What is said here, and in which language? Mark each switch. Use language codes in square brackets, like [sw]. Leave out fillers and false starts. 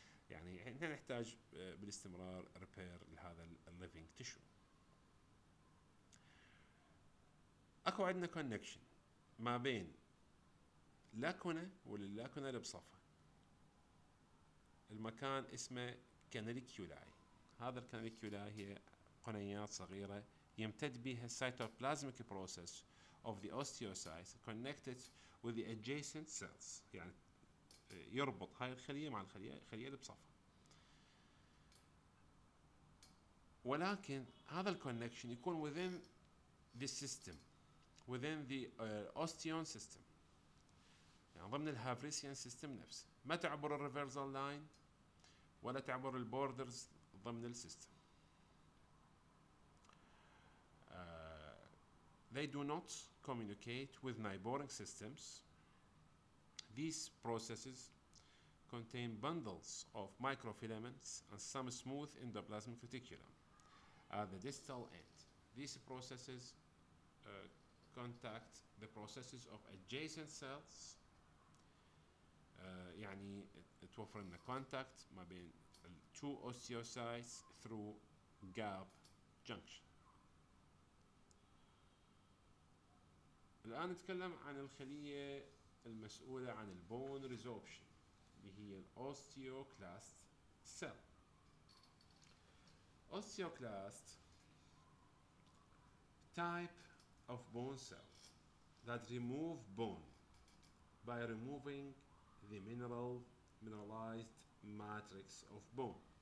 [ar] يعني احنا نحتاج بالاستمرار repair لهذا living tissue. اكو عندنا connection ما بين لاكونة واللاكونة اللي بصفها. المكان اسمه كاناليكيولاي. هذا الكاناليكيولاي هي قنيات صغيرة يمتد بها السيتوبلازميك [en] process of the osteocytes connected with the adjacent cells. [ar] يعني يربط هاي الخلية مع الخلية اللي بصفها. ولكن هذا الكونكشن يكون [en] within the system, within the osteon system، [ar] يعني ضمن الهافريسيان سيستم نفسه، ما تعبر الريفرسال لاين ولا تعبر البوردرز ضمن السيستم. [en] They do not communicate with neighboring systems. These processes contain bundles of microfilaments and some smooth endoplasmic reticulum at the distal end. These processes contact the processes of adjacent cells. [ar] يعني توفر لنا [en] contact [ar] ما بين [en] two osteocytes through gap junction. [ar] الآن نتكلم عن الخلية المسؤولة عن البون ريزوربشن اللي هي الأوستيوكلاست سيل. [en] Osteoclast type of bone cell that remove bone by removing the mineralized matrix of bone.